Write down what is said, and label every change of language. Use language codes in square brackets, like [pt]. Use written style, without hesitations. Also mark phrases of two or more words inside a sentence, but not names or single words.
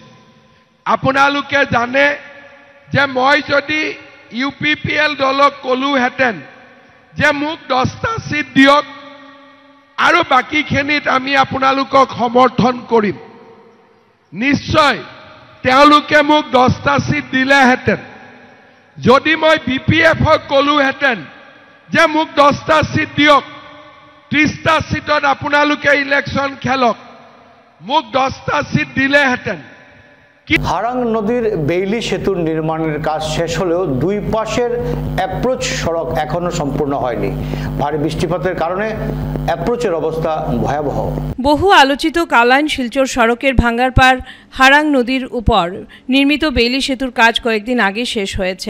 [as] আপোনালোকে জানে যে মই যদি UPPL দলক ক'লোহেঁতেন যে মোক 10টা চিট দিয়ক আৰু বাকীখিনিত আমি আপোনালোকক সমৰ্থন কৰিম, নিশ্চয় তেওঁলোকে মোক 10টা চিট দিলেহেঁতেন। যদি মই BPF ক'লোহেঁতেন যে মোক 10টা চিট দিয়ক 30টা সিটত আপোনালোকে ইলেকশন খেলক, মোক 10টা সিট দিলেহেঁতেন। [bn] হারাং নদীর বেইলি সেতুর নির্মাণের কাজ শেষ হলেও দুই পাশের অ্যাপ্রোচ সড়ক এখনো সম্পূর্ণ হয়নি। ভারী বৃষ্টিপাতের কারণে অ্যাপ্রোচের অবস্থা ভয়াবহ। বহু আলোচিত কালাইন শিলচর সড়কের ভাঙ্গারপাড় হারাং নদীর উপর নির্মিত বেইলি সেতুর কাজ কয়েকদিন আগে শেষ হয়েছে।